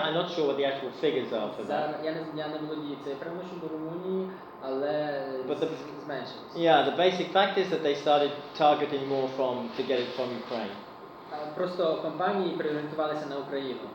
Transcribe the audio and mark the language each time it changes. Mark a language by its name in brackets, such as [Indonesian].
[English] I'm not sure what the actual figures are for that. [Ukrainian] Я не володію цифрами щодо Румунії, але зменшилось. [English] Yeah, the basic fact is that they started targeting more to get it from Ukraine. [Ukrainian] Просто компанії переорієнтувалися на Україну.